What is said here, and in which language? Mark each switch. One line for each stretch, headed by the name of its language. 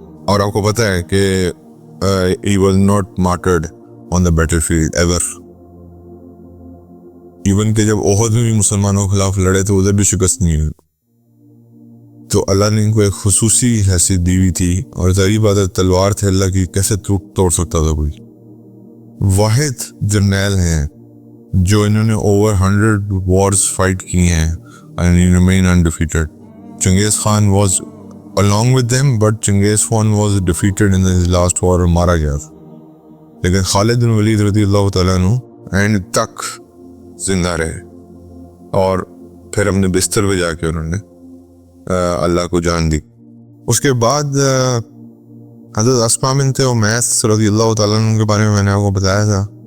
Urdu: اور آپ کو پتہ ہے کہ
English: he was not martyred on the battlefield ever.
Urdu: Even کہ جب احد میں بھی مسلمانوں کے خلاف لڑے تو ادھر بھی شکست نہیں ہوئی. تو اللہ نے ان کو ایک خصوصی حیثیت دی ہوئی تھی, اور ظاہری بات ہے تلوار تھے اللہ کی, کیسے توڑ سکتا تھا کوئی. واحد جرنیل ہیں جو انہوں نے اوور 100 وارز فائٹ کی ہیں
English: and he remained undefeated. Genghis Khan was along with them, but Genghis Khan was defeated in his last war,
Urdu: مارا گیا تھا. لیکن خالد بن ولید رضی اللہ تعالیٰ عنہ اینڈ تک زندہ رہے, اور پھر اپنے بستر پہ جا کے انہوں نے اللہ کو جان دی. اس کے بعد حضرت اسماء بنت امیس رضی اللہ تعالیٰ عنہ کے بارے میں نے آپ کو بتایا تھا.